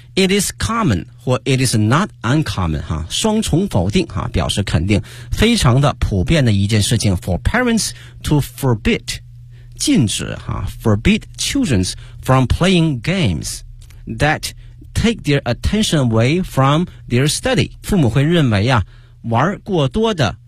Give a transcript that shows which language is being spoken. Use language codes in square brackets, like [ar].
[en] It is common 或 it is not uncommon. [zh] 哈，双重否定哈，表示肯定，非常的普遍的一件事情。 [en] For parents to forbid, [zh] 禁止哈 [en] ，forbid children from playing games that take their attention away from their study. [zh] 父母会认为呀，玩过多的。